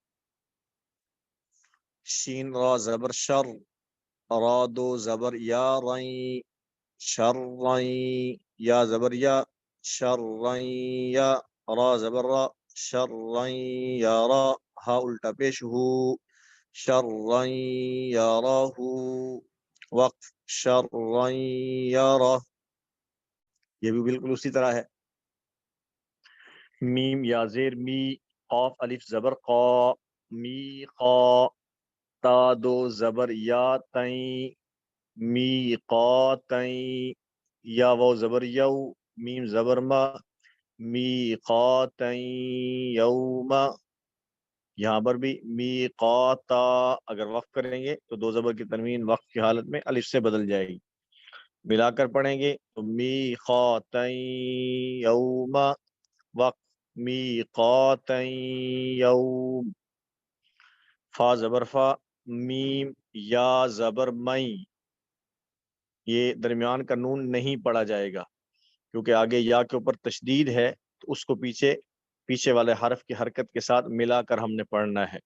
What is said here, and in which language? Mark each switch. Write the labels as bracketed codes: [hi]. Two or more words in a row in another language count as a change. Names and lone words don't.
[ur] شین را زبر شر، را 2 زبر یا رئی، شر رئی، یا زبر یا، شر رئی یا، را زبر را، شر رئی یارا، ہا الٹا پیش ہو، شر رئی یاراہو، وقف شر رئی یارا۔ یہ بھی بالکل اسی طرح ہے۔ میم یا زیر می، قاف الف زبر قا، می قا، تا 2 زبر یا تئیں، می قا تئیں، یا وہ زبر یو، میم زبر ما، می قا تئیں یوما۔ یہاں پر بھی می قا تا، اگر وقف کریں گے تو 2 زبر کی تنوین وقف کی حالت میں الف سے بدل جائے گی، ملا کر پڑھیں گے تو می قا تئیں یوما، وقف میقاتا یوم، فا زبر فا، میم یا زبر مئی، یہ درمیان کا نون نہیں پڑا جائے گا کیونکہ آگے یا کے اوپر تشدید ہے، تو اس کو پیچھے والے حرف کی حرکت کے ساتھ ملا کر ہم نے پڑھنا ہے۔